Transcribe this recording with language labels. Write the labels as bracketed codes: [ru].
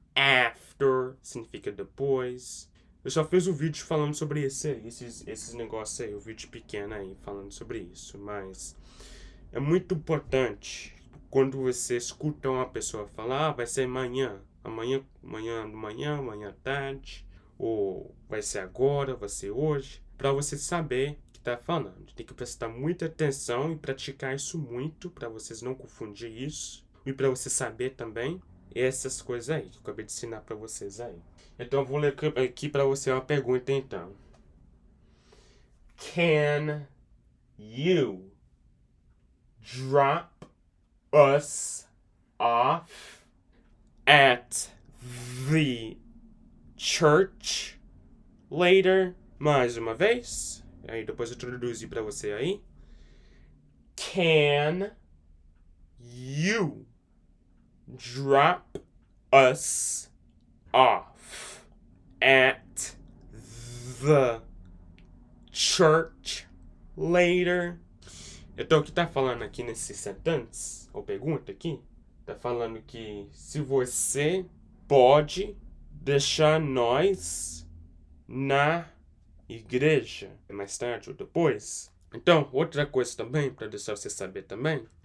[pt] After significa depois. Eu só fiz um vídeo falando sobre esses negócios aí, um vídeo pequeno aí falando sobre isso, mas é muito importante quando você escuta uma pessoa falar, vai ser amanhã à tarde, ou vai ser agora, vai ser hoje, para você saber o que está falando. Tem que prestar muita atenção e praticar isso muito, para vocês não confundir isso, e para você saber também essas coisas aí, que eu acabei de ensinar para vocês aí. Então eu vou ler aqui para você uma pergunta então. [en] Can you drop us off at the church later? [pt] Mais uma vez. Aí depois eu traduzi para você aí. [en] Can you drop us off at the church later? [pt] Então, o que tá falando aqui nesse sentence, ou pergunta aqui, tá falando que se você pode deixar nós na igreja mais tarde ou depois. Então, outra coisa também, para deixar você saber também,